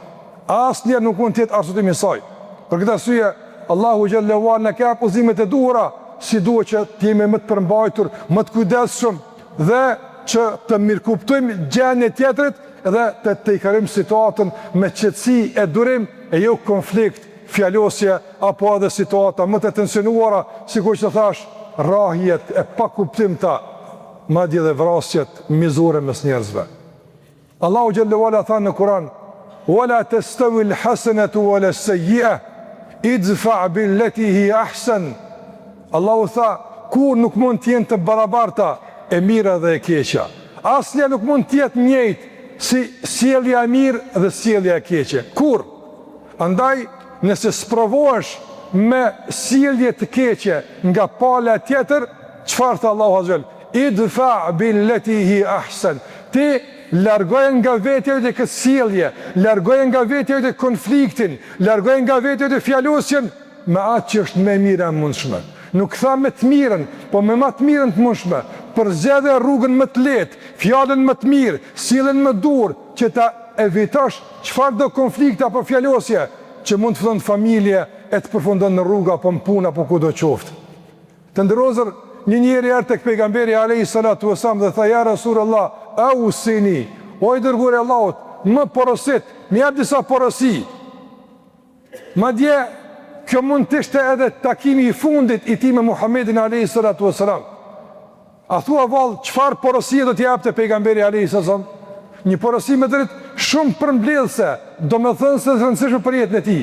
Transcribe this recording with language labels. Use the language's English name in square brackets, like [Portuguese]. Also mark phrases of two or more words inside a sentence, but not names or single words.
[Albanian] Asnjëherë nuk mund të jetë arsyetimi i saj. Për këtë arsye Allahu [Arabic] جل وعلا [Albanian] ka pozimet e duhura, si duhet që të jemi më të përmbajtur, më të kujdesshëm dhe që të mirëkuptojmë gjendjen e tjetrit dhe të tejkarim situatën me qetësi e durim e jo konflikt, fjalosje apo edhe situata më të tensionuara, sikur që thash, rrahjet e pakuptimta, madje dhe vrasjet mizore mes njerëzve. Allahu [Arabic] جل وعلا [Albanian] tha në Kur'an: [Arabic] "ولا تستوي الحسنة ولا السيئة ادفع بالتي هي أحسن." [Albanian] Allahu tha, kur nuk mund të jenë të barabarta e mira dhe e keqja. Asnjë nuk mund të jetë njëjtë si sjellja e mirë dhe sjellja e keqe. Kur? Andaj, nëse sprovohesh me sjellje të keqe nga pala tjetër, çfarë tha Allahu azza? [Arabic] ادفع بالتي هي أحسن. [Albanian] Ti largoje nga vetja e këtë sjellje, largoje nga vetja e konfliktin, largoje nga vetja e fjalosjen me atë që është më e mira e mundshme. Nuk tha me të mirën, po me më të mirën të mundshme, përzgjedhë rrugën më të lehtë, fjalën më të mirë, sjelljen më dur, që ta evitosh çfarëdo konflikt apo fjalosje që mund të fillon familje e të përfundon në rrugë apo në punë apo kudo qoftë. Të ndërozër, një njeri erdhi tek pejgamberi [Arabic] عليه الصلاة والسلام [Albanian] dhe tha: [Arabic] "يا رسول الله أوصني, [Albanian] o i dërguari i Allahut, më porosit, më jap disa porosi." Madje kjo mund të ishte edhe takimi i fundit i tij me Muhamedit [Arabic] عليه الصلاة والسلام. [Albanian] A thua vallë, çfarë porosie do t'i japte pejgamberi [Arabic] عليه الصلاة والسلام? [Albanian] Një porosi me drejt shumë përmbledhëse, domethënëse të rëndësishme për jetën e tij.